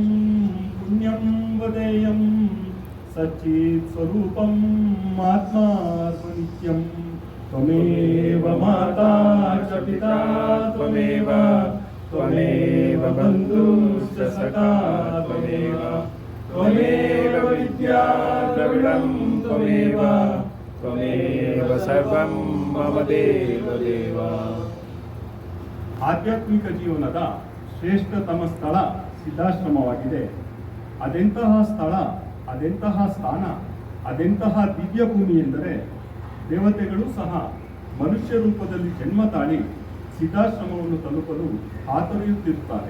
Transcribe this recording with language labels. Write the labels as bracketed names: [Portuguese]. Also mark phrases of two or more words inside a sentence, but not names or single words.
[Sanskrit] पुण्यं वदेयं सच्चित्स्वरूपम् आत्मात्मनित्यं त्वमेव माता च पिता त्वमेव त्वमेव बन्धुश्च सखा त्वमेव त्वमेव विद्या द्रविडं त्वमेव त्वमेव सर्वं मम ದೇವ ದೇವ. [Kannada] ಆಧ್ಯಾತ್ಮಿಕ ಜೀವನದ ಶ್ರೇಷ್ಠತಮ ಸ್ಥಳ ಸಿದ್ಧಾಶ್ರಮವಾಗಿದೆ. ಅದೆಂತಹ ಸ್ಥಳ, ಅದೆಂತಹ ಸ್ಥಾನ, ಅದೆಂತಹ ದಿವ್ಯ ಭೂಮಿ ಎಂದರೆ ದೇವತೆಗಳು ಸಹ ಮನುಷ್ಯ ರೂಪದಲ್ಲಿ ಜನ್ಮ ತಾಳಿ ಸಿದ್ಧಾಶ್ರಮವನ್ನು ತಲುಪಲು ಹಾತೊರೆಯುತ್ತಿರುತ್ತಾರೆ.